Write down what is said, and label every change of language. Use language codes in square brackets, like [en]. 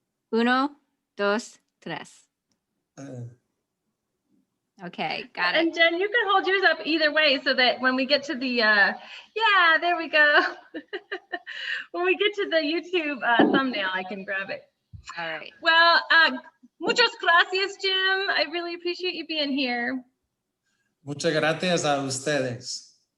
[en] 1, 2, 3. Okay, got it. And Jen, you can hold yours up either way so that when we get to the, yeah, there we go. When we get to the YouTube thumbnail, I can grab it. All right. Well, [es] muchas gracias, [en] Jim. I really appreciate you being here. [es] Muchas gracias a ustedes.